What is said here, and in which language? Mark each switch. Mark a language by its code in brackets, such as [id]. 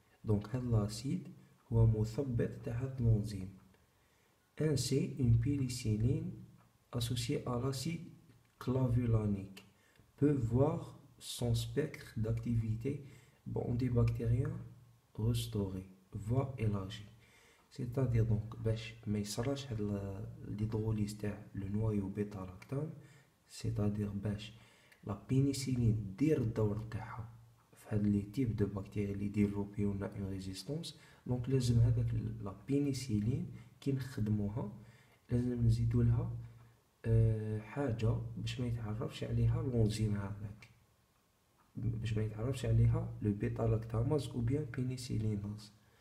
[ar] دونك هاد لاسيد هو مثبط تاع هاد الانزيم. [fr] ainsi une pénicilline associée à l'acide clavulanique peut voir son spectre d'activité antibactérien restauré, voire élargi. c'est-à-dire donc [ar] باش ما يصراش هاد [fr] l'hydrolyse [ar] تاع [fr] le noyau bêta lactame, c'est-à-dire [ar] باش لا بينيسيلين دير الدور تاعها في هاد لي تيب دو بكتيري لي ديفلوبيو لنا اون ريزيستونس. دونك لازم هذاك لا بينيسيلين كي نخدموها لازم نزيدو لها حاجه باش ما يتعرفش عليها الانزيم هذاك، باش ما يتعرفش عليها لو بيتا لاكتاماز او بيان بينيسيليناز.